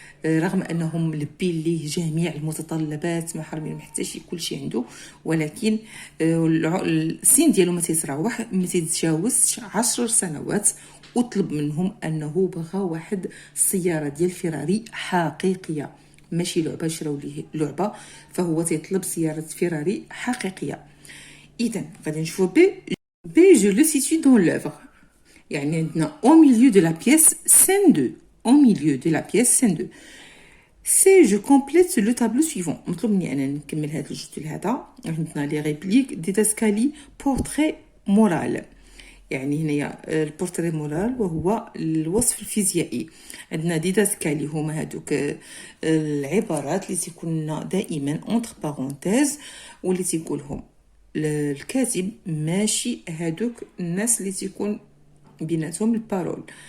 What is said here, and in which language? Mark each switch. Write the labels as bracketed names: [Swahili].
[Arabic] رغم انهم لبي ليه جميع المتطلبات، ما حرمين حتى شي كل شيء عنده، ولكن السن ديالو ما تيتراوح ما تيتجاوزش 10 سنوات، وطلب منهم انه بغى واحد السياره ديال فيراري حقيقيه، ماشي لعبه شراو ليه لعبه، فهو تيطلب سياره فيراري حقيقيه. اذا غادي نشوفوا [French] بي جو لو سيتوي دون لوفر، [Arabic] يعني عندنا [French] au milieu de la pièce scène 2. Au milieu de la pièce scène 2. Si je complète le tableau suivant. [Arabic] مطلوب مني انا نكمل هذا الجزء هذا. عندنا لي ريبليك ديداسكالي بورتري مورال. يعني هنايا البورتري مورال وهو الوصف الفيزيائي. عندنا ديداسكالي هما هادوك العبارات اللي تيكون دائما entre parenthèses واللي تيقولهم الكاتب، ماشي هادوك الناس اللي تيكون بيناتهم البارول.